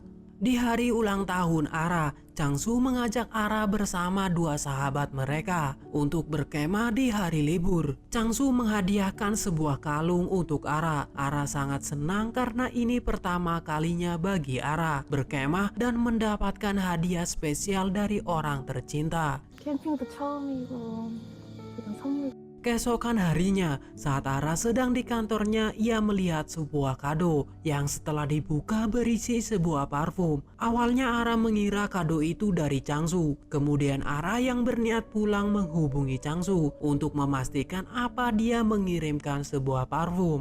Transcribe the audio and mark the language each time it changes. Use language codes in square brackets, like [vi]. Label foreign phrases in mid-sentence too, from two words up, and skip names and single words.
[id] Di hari ulang tahun Ara, Changsu mengajak Ara bersama dua sahabat mereka untuk berkemah di hari libur. Changsu menghadiahkan sebuah kalung untuk Ara. Ara sangat senang karena ini pertama kalinya bagi Ara berkemah dan mendapatkan hadiah spesial dari orang tercinta. [ko] 캠핑도 처음이고 이런 선물. [id] Keesokan harinya, saat Ara sedang di kantornya, ia melihat sebuah kado yang setelah dibuka berisi sebuah parfum. Awalnya Ara mengira kado itu dari Changsu. Kemudian Ara yang berniat pulang menghubungi Changsu untuk memastikan apa dia mengirimkan sebuah parfum.